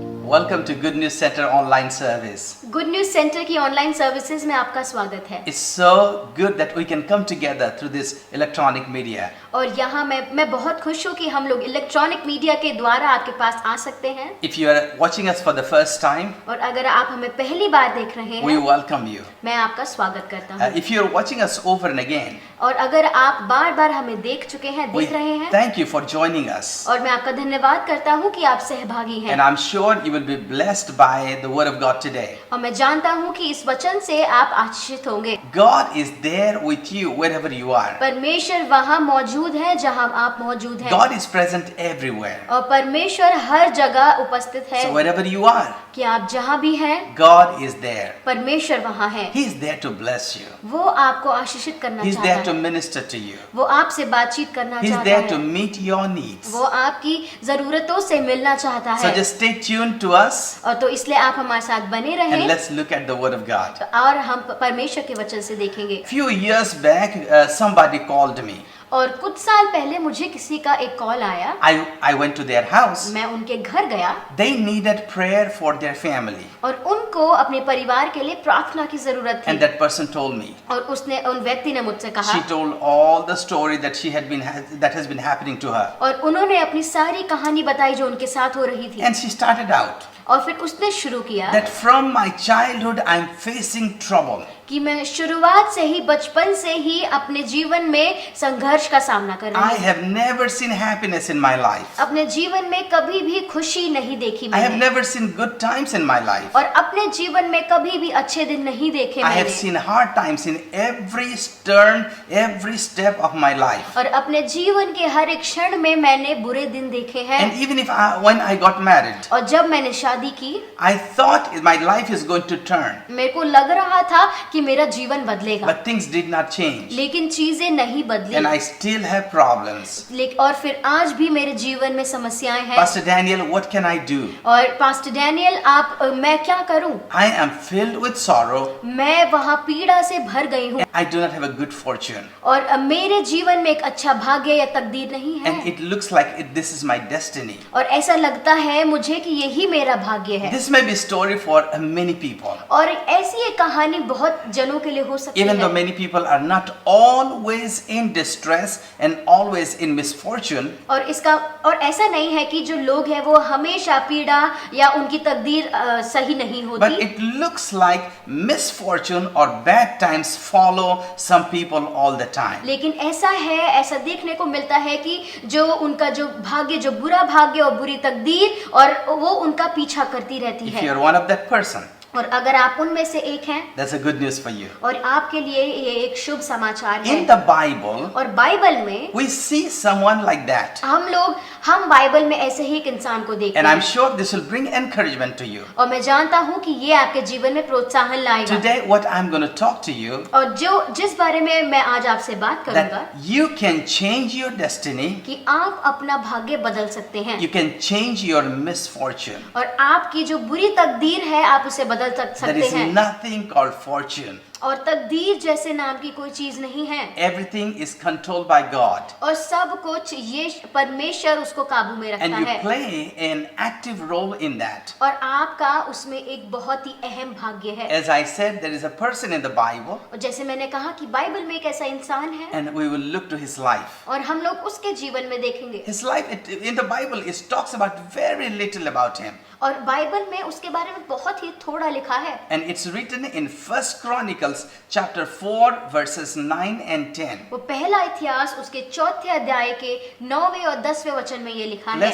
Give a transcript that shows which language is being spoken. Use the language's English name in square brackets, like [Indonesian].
[English] Welcome to Good News Center online service. [Hindi] Good news centre की online services में आपका स्वागत है। [English] It's so good that we can come together through this electronic media. [Hindi] और यहाँ मैं बहुत खुश हूँ कि हम लोग इलेक्ट्रॉनिक मीडिया के द्वारा आपके पास आ सकते हैं। [English] If you are watching us for the first time, [Hindi] और अगर आप हमें पहली बार देख रहे [English] we [Hindi] हैं, [English] welcome you. [Hindi] मैं आपका स्वागत करता हूँ। [English] If you are watching us over and again, [Hindi] और अगर आप बार बार हमें देख चुके हैं, [English] we [Hindi] देख रहे हैं, [English] thank you for joining us. [Hindi] और मैं आपका धन्यवाद करता हूँ कि आप सहभागी [English] And [Hindi] हैं। [English] I'm sure you will be blessed by the word of God today. [Hindi] और मैं जानता हूँ कि इस वचन से आप आशीषित होंगे। [English] God is there with you wherever you are. [Hindi] परमेश्वर वहाँ मौजूद है जहाँ आप मौजूद हैं। [English] God is present everywhere. [Hindi] और परमेश्वर हर जगह उपस्थित है। [English] So wherever you are, [Hindi] कि आप जहाँ भी हैं, [English] God is there. [Hindi] परमेश्वर वहाँ है। [English] He is there to bless you. [Hindi] वो आपको आशीषित करना [English] He's [Hindi] चाहता [English] there to [Hindi] है। [English] minister to you. [Hindi] वो आपसे बातचीत करना [English] He's [Hindi] चाहता [English] there to [Hindi] है। [English] meet your needs. [Hindi] वो आपकी जरूरतों से मिलना चाहता [English] So [Hindi] है। [English] just stay tuned to us [Hindi] और तो इसलिए आप हमारे साथ बने [English] and [Hindi] रहें [English] let's look at the word of God. [Hindi] और हम परमेश्वर के वचन से देखेंगे। [English] Few years back, somebody called me. [Hindi] और कुछ साल पहले मुझे किसी का एक कॉल आया। [English] I went to their house. [Hindi] मैं उनके घर गया [English] They needed prayer for their family. [Hindi] और उनको अपने परिवार के लिए प्रार्थना की जरूरत [English] And [Hindi] थी। [English] that person told me. [Hindi] और उन व्यक्ति ने मुझसे कहा, [English] She told all the story that has been happening to her. [Hindi] और उन्होंने अपनी सारी कहानी बताई जो उनके साथ हो रही थी। [English] And she started out [Hindi] और फिर उसने शुरू किया [English] that from my childhood I'm facing trouble. [Hindi] कि मैं शुरुआत से ही, बचपन से ही अपने जीवन में संघर्ष का सामना कर [English] I [Hindi] रही हूँ। [English] have never seen happiness in my life. [Hindi] अपने जीवन में कभी भी खुशी नहीं देखी [English] I have [Hindi] मैंने, [English] never seen good times in my life. [Hindi] और अपने जीवन में कभी भी अच्छे दिन नहीं देखे [English] I have [Hindi] मैंने, [English] seen hard times in every turn, every step of my life. [Hindi] और अपने जीवन के हर एक क्षण में मैंने बुरे दिन देखे हैं। [English] And even when I got married, [Hindi] और जब मैंने शादी की, [English] I thought my life is going to turn, [Hindi] मेरे को लग रहा था कि मेरा जीवन बदलेगा, [English] but things did not change. [Hindi] लेकिन चीजें नहीं बदली। [English] And I still have problems. [Hindi] और फिर आज भी मेरे जीवन में समस्याएं हैं। [English] Pastor Daniel, what can I do? [Hindi] और पास्टर डैनियल, मैं क्या करूं? [English] I am filled with sorrow. [Hindi] मैं वहाँ पीड़ा से भर गई हूँ, [English] I do not have a good fortune. [Hindi] और मेरे जीवन में एक अच्छा भाग्य या तकदीर नहीं [English] And [Hindi] है, [English] it looks like this is my destiny. [Hindi] और ऐसा लगता है मुझे कि यही मेरा भाग्य है। [English] This may be a story for many people. [Hindi] और ऐसी एक कहानी बहुत जनों के लिए हो सकती [English] Even though [Hindi] है। [English] many people are not always in distress and always in misfortune, [Hindi] और ऐसा नहीं है कि जो लोग हैं वो हमेशा पीड़ा या उनकी तकदीर सही नहीं [English] but [Hindi] होती, [English] it looks like misfortune or bad times follow some people all the time. [Hindi] लेकिन ऐसा देखने को मिलता है कि जो उनका जो भाग्य, जो बुरा भाग्य और बुरी तकदीर, और वो उनका पीछा करती रहती [English] If [Hindi] है। [English] you are one of that person, [Hindi] और अगर आप उनमें से एक हैं [English] that's a good news for you. [Hindi] और आपके लिए ये एक शुभ समाचार है। [English] In the Bible, [Hindi] और बाइबल में [English] we see someone like that. [Hindi] हम बाइबल में ऐसे ही एक इंसान को देखते [English] And I'm [Hindi] हैं [English] sure this will bring encouragement to you. [Hindi] और मैं जानता हूँ कि ये आपके जीवन में प्रोत्साहन लाएगा। [English] Today, what I'm going to talk to you, [Hindi] और जिस बारे में मैं आज आपसे बात करूंगा [English] that you can change your destiny, [Hindi] कि आप अपना भाग्य बदल सकते हैं [English] you can change your misfortune. [Hindi] और आपकी जो बुरी तकदीर है आप उसे बदल [English] There [Hindi] सकते [English] is [Hindi] हैं। [English] nothing called fortune. [Hindi] और तकदीर जैसे नाम की कोई चीज नहीं है [English] Everything is controlled by God. [Hindi] और सब कुछ ये परमेश्वर उसको काबू में [English] And [Hindi] रखता [English] you [Hindi] है [English] play an active role in that. [Hindi] और आपका उसमें एक बहुत ही अहम भाग्य है। [English] As I said, there is a person in the Bible, [Hindi] और जैसे मैंने कहा कि बाइबल में एक ऐसा इंसान है [English] and we will look to his life. [Hindi] और हम लोग उसके जीवन में देखेंगे [English] His life, in the Bible, it talks about very little about him. [Hindi] और बाइबल में उसके बारे में बहुत ही थोड़ा लिखा है [English] And it's written in 1 Chronicles chapter 4 verses 9 and 10. [Hindi] वो पहला इतिहास उसके 4थे अध्याय के 9वें और 10वें वचन में ये लिखा है